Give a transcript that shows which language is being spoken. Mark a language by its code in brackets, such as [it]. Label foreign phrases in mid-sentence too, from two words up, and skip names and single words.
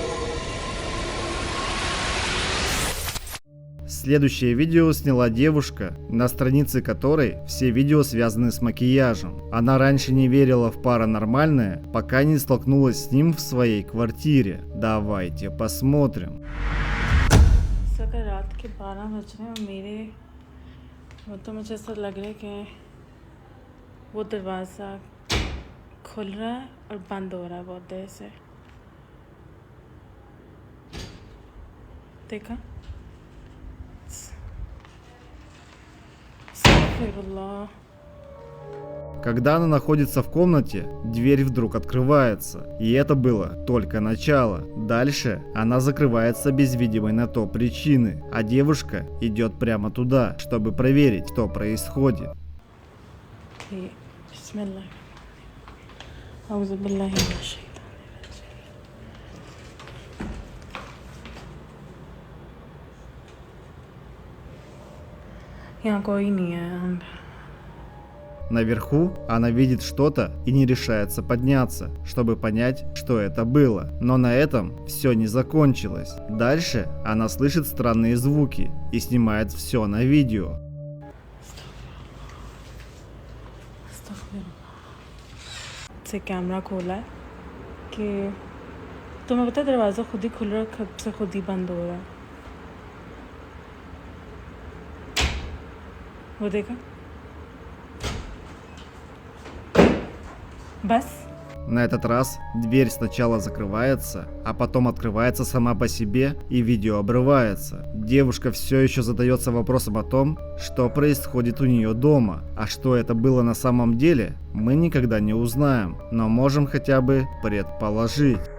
[ru] Следующее видео сняла девушка, на странице которой все видео связаны с макияжем. Она раньше не верила в паранормальное, пока не столкнулась с ним в своей квартире. Давайте посмотрим. [hi] अगर रात के 12 बज रहे हैं और मेरे मतलब मुझे ऐसा लग रहा है कि वो दरवाज़ा खुल रहा है और बंद हो रहा है बहुत देर से। देखा? अस्तगफिरुल्लाह। [ru] Когда она находится в комнате, дверь вдруг открывается. И это было только начало. Дальше она закрывается без видимой на то причины. А девушка идет прямо туда, чтобы проверить, что происходит. [hi] बिस्मिल्लाह। [ar] أعوذ بالله من الشيطان الرجيم. [hi] यहाँ कोई नहीं है। [ru] Наверху она видит что-то и не решается подняться, чтобы понять, что это было. Но на этом все не закончилось. Дальше она слышит странные звуки и снимает все на видео. [hi] से कैमरा खोला है कि तुम्हें पता है दरवाज़ा खुद ही खुल रहा है, खुद से खुद ही बंद हो रहा है। वो देखा बस। [ru] На этот раз дверь сначала закрывается, а потом открывается сама по себе и видео обрывается. Девушка все еще задается вопросом о том, что происходит у нее дома. А что это было на самом деле, мы никогда не узнаем, но можем хотя бы предположить.